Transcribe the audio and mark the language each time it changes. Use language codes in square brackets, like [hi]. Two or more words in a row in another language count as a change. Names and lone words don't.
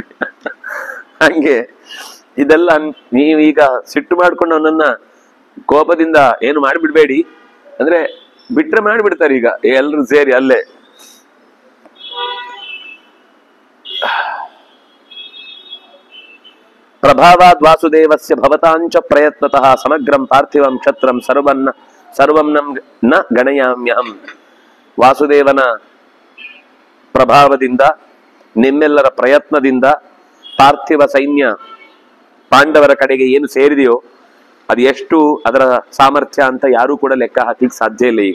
[kn] ಹಂಗೆ ಇದೆಲ್ಲ ನೀವೀಗ ಸಿಟ್ಟು ಮಾಡ್ಕೊಂಡು ಅವನನ್ನ ಕೋಪದಿಂದ ಏನು ಮಾಡಿಬಿಡ್ಬೇಡಿ ಅಂದ್ರೆ ಬಿಟ್ರೆ ಮಾಡಿಬಿಡ್ತಾರೆ. ಈಗ ಎಲ್ರು ಸೇರಿ ಅಲ್ಲೇ [sa] ಪ್ರಭಾವಾದ್ ವಾಸುದೇವಸ್ಯ ಭವತಾಂಚ ಪ್ರಯತ್ನತಃ ಸಮಗ್ರಂ ಪಾರ್ಥಿವಂ ಕ್ಷತ್ರಂ ಸರ್ವಂ ನ ಗಣಯಾಮ್ಯಹಂ. [kn] ವಾಸುದೇವನ ಪ್ರಭಾವದಿಂದ, ನಿಮ್ಮೆಲ್ಲರ ಪ್ರಯತ್ನದಿಂದ ಪಾರ್ಥಿವ ಸೈನ್ಯ ಪಾಂಡವರ ಕಡೆಗೆ ಏನು ಸೇರಿದೆಯೋ ಅದು ಎಷ್ಟು ಅದರ ಸಾಮರ್ಥ್ಯ ಅಂತ ಯಾರೂ ಕೂಡ ಲೆಕ್ಕ ಹಾಕ್ಲಿಕ್ಕೆ ಸಾಧ್ಯ ಇಲ್ಲ.